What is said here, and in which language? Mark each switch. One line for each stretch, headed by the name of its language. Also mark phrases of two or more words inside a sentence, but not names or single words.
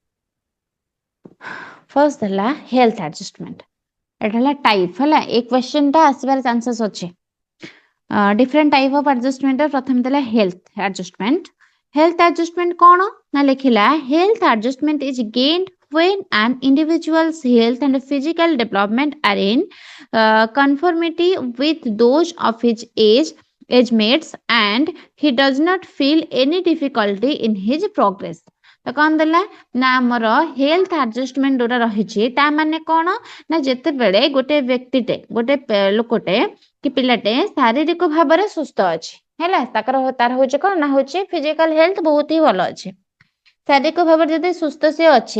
Odia: ଫର୍ଷ୍ଟ ହେଲା
English: health adjustment
Odia: ଏଟା ହେଲା ଟାଇପ ହେଲା ଏ କ୍ୱେଶ୍ଚନ ଟା ଆସିବାର ଚାନ୍ସେସ୍ ଅଛି।
English: different type of adjustment
Odia: ପ୍ରଥମେ ଦେଲା
English: health adjustment. health adjustment
Odia: କଣ ନା ଲେଖିଲା
English: health adjustment is gained when an individual's health and physical development are in conformity with those of his age mates and he does not feel any difficulty in his progress।
Odia: ତ କଣ ଦେଲା ନା ଆମର
English: health adjustment
Odia: ଯୋଉଟା ରହିଛି ତା ମାନେ କଣ ନା ଯେତେବେଳେ ଗୋଟେ ବ୍ୟକ୍ତିଟେ ଗୋଟେ ଲୋକଟେ କି ପିଲାଟେ ଶାରୀରିକ ଭାବରେ ସୁସ୍ଥ ଅଛି ହେଲା ତାର ହଉଛି କଣ ନା ହଉଛି
English: physical health
Odia: ବହୁତ ହି ଭଲ ଅଛି ଶାରୀରିକ ଭାବରେ ଯଦି ସୁସ୍ଥ ସେ ଅଛି